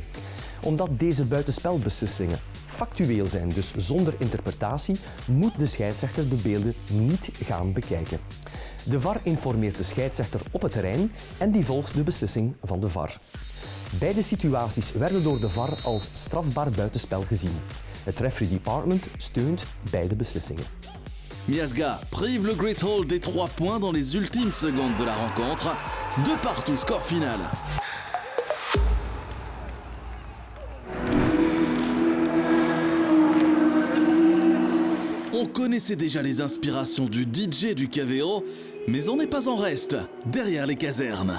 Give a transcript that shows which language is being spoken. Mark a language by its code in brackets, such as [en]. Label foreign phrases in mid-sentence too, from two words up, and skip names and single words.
[nl] Omdat deze buitenspelbeslissingen factueel zijn, dus zonder interpretatie, moet de scheidsrechter de beelden niet gaan bekijken. De VAR informeert de scheidsrechter op het terrein en die volgt de beslissing van de VAR. Beide situaties werden door de VAR als strafbaar buitenspel gezien. Het [en] referee department [nl] steunt beide beslissingen. [fr] Miasga prive le Great Hall des 3 points dans les ultimes secondes de la rencontre. 2 partout, score final. On connaissait déjà les inspirations du DJ du KVO, mais on n'est pas en reste, derrière les casernes.